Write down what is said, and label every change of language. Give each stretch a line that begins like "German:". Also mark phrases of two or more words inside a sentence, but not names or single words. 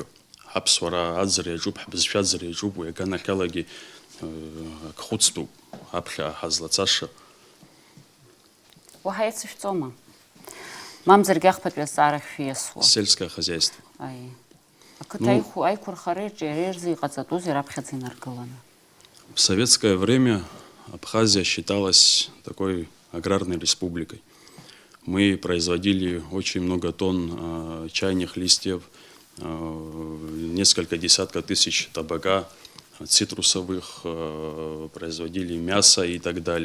Abkhazian: Ҳаԥсуара аӡара иаҿуп, ҳбызшәа аӡара иаҿуп, уи аганахьалагьы ак хәыцтәуп аԥхьа ҳазлацаша. Уаҳа иацышәҵома? Мамзаргьы ахԥатәи азҵаарахь шәиасуа.
Russian: Сельское хозяйство.
Abkhazian: Ақыҭа аиқәырхареиҿ иара ирзы иҟаҵатәузеи раԥхьаӡа инаргыланы?
Russian: В советское время Абхазия считалась такой аграрной республикой. Мы производили очень много тонн чайных листьев, несколько десятков тысяч табака, цитрусовых, производили мясо и так далее.